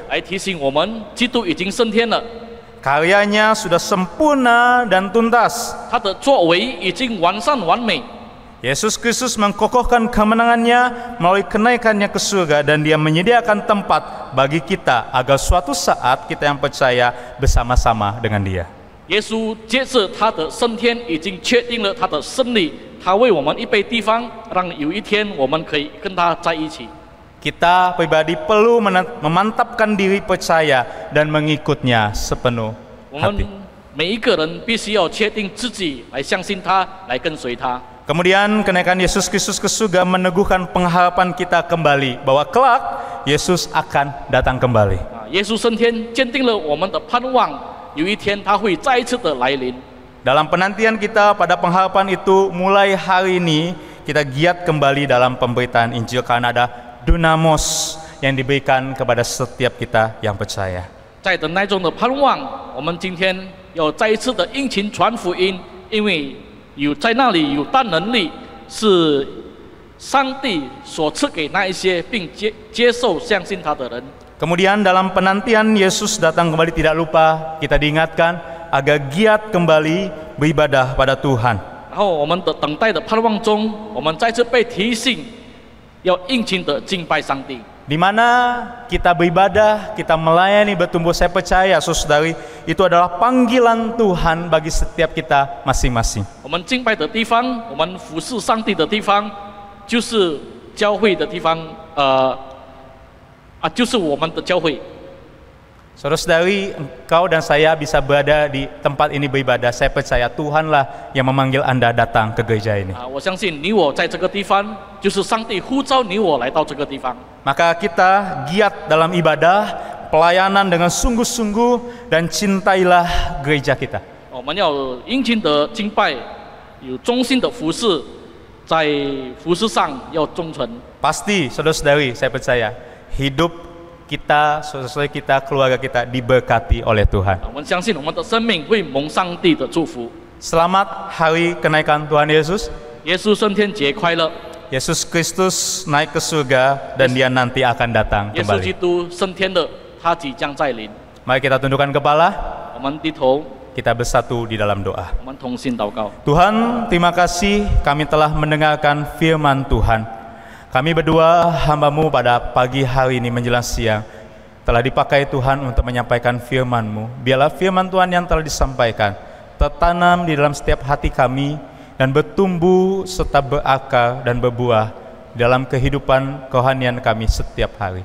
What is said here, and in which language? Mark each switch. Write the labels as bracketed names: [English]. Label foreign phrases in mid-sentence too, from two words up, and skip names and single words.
[Chinese] 来提醒我们，基督已经升天了， [Indonesian] Karyanya sudah sempurna dan tuntas. [Chinese] 他的作为已经完善完美。 [Indonesian] Yesus Kristus mengkokohkan kemenangannya melalui kenaikannya ke surga, dan dia menyediakan tempat bagi kita agar suatu saat kita yang percaya bersama-sama dengan dia. [Chinese] 耶稣接着他的升天，已经确定了他的胜利，他为我们预备地方，让有一天我们可以跟他在一起。 [Indonesian] Kita pribadi perlu memantapkan diri percaya dan mengikutnya sepenuh [Chinese] 我们 [Indonesian] hati. [Chinese] 每一个人必须要确定自己，来相信他，来跟随他。 [Indonesian] Kemudian kenaikan Yesus Kristus ke surga meneguhkan pengharapan kita kembali bahwa kelak Yesus akan datang kembali. [Chinese] 啊，耶稣升天，坚定了我们的盼望，有一天他会再一次的来临。 [Indonesian] Dalam penantian kita pada pengharapan itu, mulai hari ini kita giat kembali dalam pemberitaan Injil karena ada dunamos yang diberikan kepada setiap kita yang percaya. [Chinese] 在等待中的盼望，我们今天要再一次的殷勤传福音，因为有在那里有大能力，是上帝所赐给那一些并接受相信他的人。 [Indonesian] Kemudian dalam penantian Yesus datang kembali, tidak lupa kita diingatkan agar giat kembali beribadah pada Tuhan. [Chinese] 然后我们的等待的盼望中，我们再次被提醒，要殷勤的敬拜上帝。 [Indonesian] Di mana kita beribadah, kita melayani, bertumbuh, saya percaya saudari, itu adalah panggilan Tuhan bagi setiap kita masing-masing. [Chinese] 我们敬拜的地方，我们服侍上帝的地方，就是教会的地方，就是我们的教会。 [Indonesian] Saudara-saudari, engkau dan saya bisa berada di tempat ini beribadah. Saya percaya Tuhanlah yang memanggil Anda datang ke gereja ini. [Chinese] 我相信你我在这个地方，就是上帝呼召你我来到这个地方。 [Indonesian] Maka kita giat dalam ibadah, pelayanan dengan sungguh-sungguh, dan cintailah gereja kita. [Chinese] 我们要殷勤的敬拜，有忠心的服侍，在服侍上要忠诚。 [Indonesian] Pasti, saudara-saudari, saya percaya hidup kita, saudara-saudari kita, keluarga kita diberkati oleh Tuhan. [Chinese] 我们相信我们的生命会蒙上帝的祝福。 [Indonesian] Selamat hari kenaikan Tuhan Yesus. [Chinese] 耶稣升天节快乐！ [Indonesian] Yesus Kristus naik ke surga dan dia nanti akan datang [Chinese] 耶稣基 [Indonesian] kembali. [Chinese] 督升天了，他即将再临。 [Indonesian] Mari kita tundukkan kepala, [Chinese] 我们低头， [Indonesian] kita bersatu di dalam doa. [Chinese] 我们同心祷告。 [Indonesian] Tuhan, terima kasih kami telah mendengarkan firman Tuhan. Kami berdua hamba-Mu pada pagi hari ini menjelang siang telah dipakai Tuhan untuk menyampaikan firman-Mu. Biarlah firman Tuhan yang telah disampaikan tertanam di dalam setiap hati kami dan bertumbuh serta berakar dan berbuah dalam kehidupan kerohanian kami setiap hari.